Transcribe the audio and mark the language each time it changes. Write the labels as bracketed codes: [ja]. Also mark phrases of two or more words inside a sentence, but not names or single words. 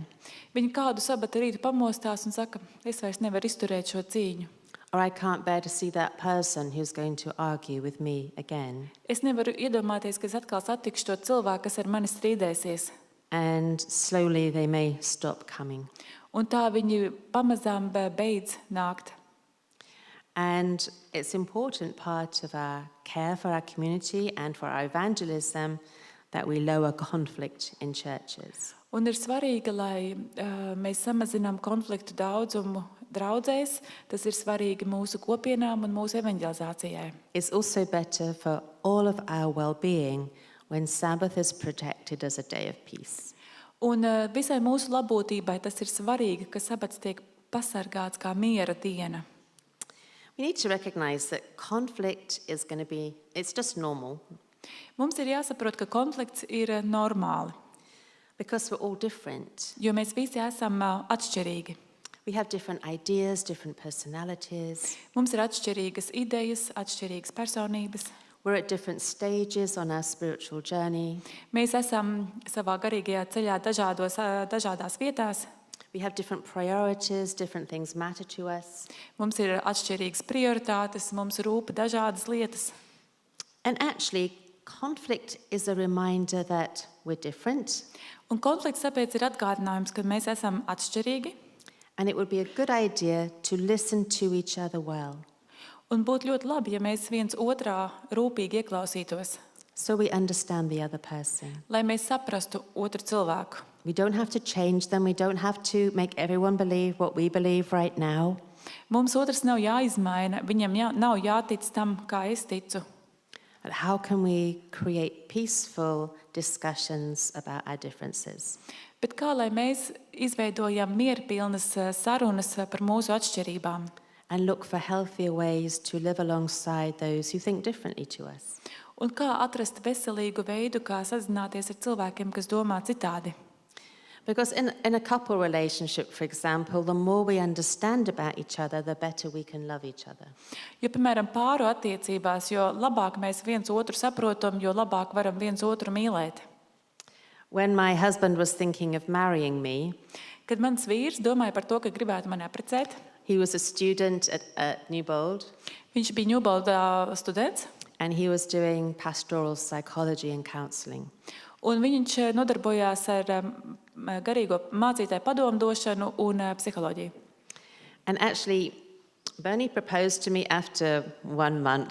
[lv] Viņi kādu sabata rītu pamostās un saka, es vairs nevaru izturēt šo cīņu. [en] Or I can't bear to see that person who's going to argue with me again. [lv] Es nevaru iedomāties, ka es atkal satikšu to cilvēku, kas ar mani strīdēsies. [en] And slowly they may stop coming. [lv] Un tā viņi pamazām beidz nākt. [en] And it's an important part of our care for our community and for our evangelism that we lower conflict in churches. [lv] Un ir svarīgi, lai mēs samazinām konfliktu daudzumu draudzēs. Tas ir svarīgi mūsu kopienām un mūsu evanģelizācijai. [en] It's also better for all of our well-being when Sabbath is protected as a day of peace. [lv] Un visai mūsu labklājībai tas ir svarīgi, ka sabats tiek pasargāts kā miera diena. [en] We need to recognize that conflict is going to be, it's just normal [lv] Mums ir jāsaprot, ka konflikts ir normāli, [en] because we're all different. [lv] jo mēs visi esam atšķirīgi. [en] We have different ideas, different personalities. [lv] Mums ir atšķirīgas idejas, atšķirīgas personības. [en] We're at different stages on our spiritual journey. [lv] Mēs esam savā garīgajā ceļā dažādās vietās. [en] We have different priorities, different things matter to us. [lv] Mums ir atšķirīgas prioritātes, mums rūp dažādas lietas. [en] And actually, conflict is a reminder that we're different, [lv] Un konflikts tāpēc ir atgādinājums, ka mēs esam atšķirīgi. [en] and it would be a good idea to listen to each other well, [lv] Un būtu ļoti labi, ja mēs viens otrā rūpīgi ieklausītos, [en] so we understand the other person. [lv] lai mēs saprastu otru cilvēku. [en] We don't have to change them. We don't have to make everyone believe what we believe right now. [lv] Mums otrs nav jāizmaina, viņam nav jātic tam, kā es ticu. [en] But how can we create peaceful discussions about our differences? [lv] Bet kā lai mēs izveidojam mierpilnas sarunas par mūsu atšķirībām [en] And look for healthier ways to live alongside those who think differently to us. [lv] un kā atrast veselīgu veidu, kā sazināties ar cilvēkiem, kas domā citādi. [en] Because in a couple relationship, for example, the more we understand about each other, the better we can love each other. [lv] Jo, piemēram, pāru attiecībās, jo labāk mēs viens otru saprotam, jo labāk varam viens otru mīlēt. [en] When my husband was thinking of marrying me, [lv] Kad mans vīrs domāja par to, ka gribētu mani apprecēt, [en] he was a student at Newbold, [lv] viņš bija Ņūboldā students, [en] and he was doing pastoral psychology and counselling. [lv] Un viņš nodarbojās ar garīgo mācītāju padomdošanu un psiholoģiju. [en] And actually, Bernie proposed to me after 1 month.